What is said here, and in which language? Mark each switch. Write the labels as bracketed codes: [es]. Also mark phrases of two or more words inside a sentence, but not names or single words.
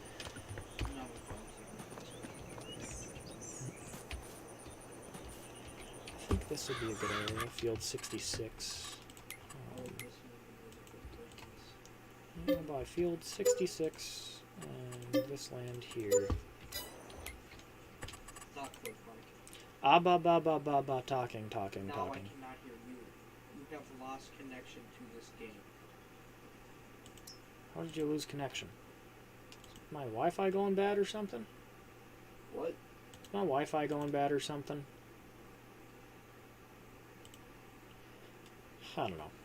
[en] I think this would be a good area. Field 66. I'll buy field 66 and this land here. Ah ba ba ba ba ba talking. Now I cannot hear you. You have lost connection to this game. How did you lose connection? Is my Wi-Fi going bad or something? What? Is my Wi-Fi going bad or something? I don't know.